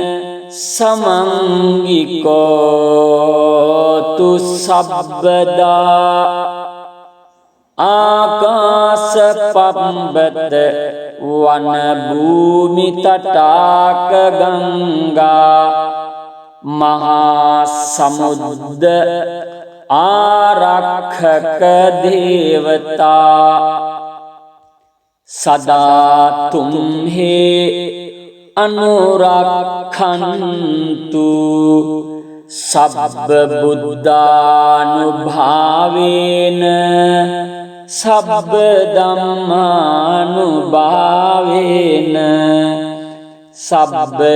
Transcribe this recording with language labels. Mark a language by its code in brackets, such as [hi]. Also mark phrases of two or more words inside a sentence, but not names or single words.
[pi] සමංගිකෝතු සබ්බදා ආකාස පබ්බත වන භූමි තටාක ගංගා මහා සමුද්ද ආරක්ෂක දේවතා සදා තුම්හි අනුරක්ඛන්තු සබ්බ බුද්ධානුභාවේන සබ්බ ධම්මානුභාවේන සබ්බ